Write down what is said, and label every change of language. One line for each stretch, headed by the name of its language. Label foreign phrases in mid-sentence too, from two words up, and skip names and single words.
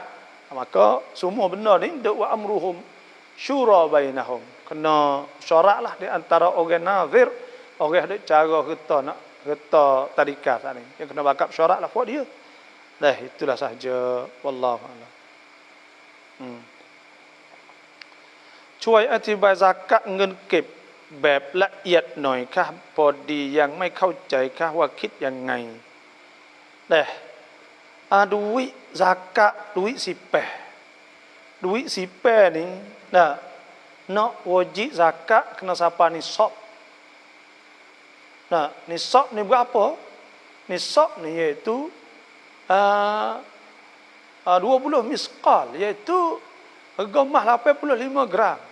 Malay: Maka semua benda ni
Arabic: وأمرهم شورى بينهم.
Malay: Kena syarat lah di antara orang nazir, orang ada cara kita tadika tadi. Yang kena bakap syarat lah buat dia. Itulah sahaja
Arabic: والله أعلم.
Thai: ช่วยอธิบายซากะเงินเก็บแบบละเอียดหน่อยค่ะพอดียังไม่เข้าใจค่ะว่าคิดยังไงแต่
Malay: duit zakat, duit sipeh. Duit sipeh ni, nak wajib zakat kena sampai nisab. Nisab ni berapa? Nisab ni iaitu 20 misqal, iaitu harga emas 85 gram.